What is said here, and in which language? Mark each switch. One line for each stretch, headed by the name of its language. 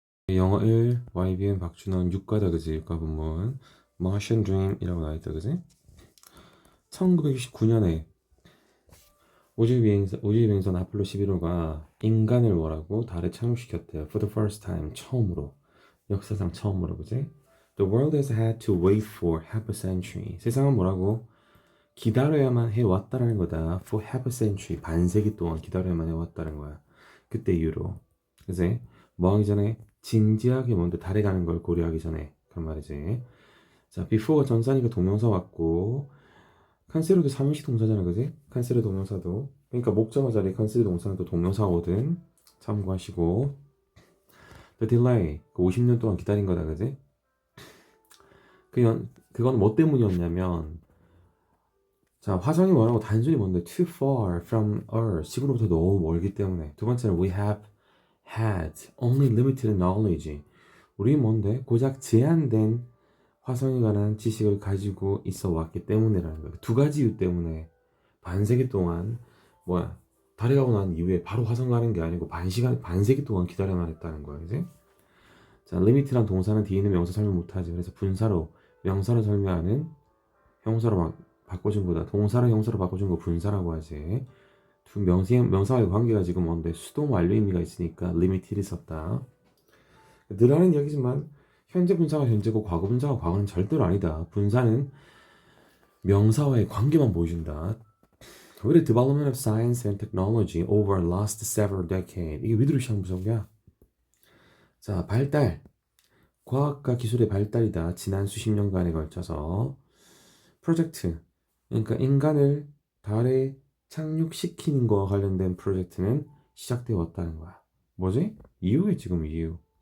Korean: 영어 1, YBN 박준원 6과다 그지? 6과 본문 Martian Dream이라고 나와있다 그지? 1969년에 우주비행선 아폴로 11호가 인간을 뭐라고 달에 착륙시켰대요.
English: For the first time,
Korean: 처음으로. 역사상 처음으로 그지?
English: The world has had to wait for half a century.
Korean: 세상은 뭐라고? 기다려야만 해왔다라는 거다.
English: For half a century,
Korean: 반세기 동안 기다려야만 해왔다는 거야. 그때 이후로. 그지? 뭐 하기 전에? 진지하게 먼저 달에 가는 걸 고려하기 전에. 그런 말이지. 자, before가 전사니까 동명사 왔고, 칸세르도 삼형식 동사잖아, 그지? 칸세르 동명사도. 그러니까 목적어 자리에 칸세르 동사는 또 동명사거든. 참고하시고. The delay, 그 50년 동안 기다린 거다, 그지? 그건 뭐 때문이었냐면, 자, 화성이 뭐라고 단순히 뭔데
English: too far from Earth,
Korean: 지구로부터 너무 멀기 때문에. 두 번째는
English: we have had only limited knowledge.
Korean: 우리 뭔데 고작 제한된 화성에 관한 지식을 가지고 있어 왔기 때문이라는 거예요. 두 가지 이유 때문에 반세기 동안 달에 가고 난 이후에 바로 화성 가는 게 아니고 반세기 동안 기다려만 했다는 거예요. 이제 자, limit란 동사는 뒤에 있는 명사 설명 못하지. 그래서 분사로 명사를 설명하는 형사로 바꿔준 거다. 동사를 형사로 바꿔준 거 분사라고 하지. 두 명사와의 관계가 지금 뭔데 수동 완료 의미가 있으니까 limited이 썼다. 늘 하는 이야기지만 현재 분사가 현재고 과거 분사가 과거는 절대로 아니다. 분사는 명사와의 관계만 보여준다.
English: With the development of science and technology over the last several decades.
Korean: 이게 위드루시안 부석이야. 자, 발달. 과학과 기술의 발달이다. 지난 수십 년간에 걸쳐서 프로젝트. 그러니까 인간을 달에 착륙시키는 거와 관련된 프로젝트는 시작되어 왔다는 거야. 뭐지? 이유에 지금 이유.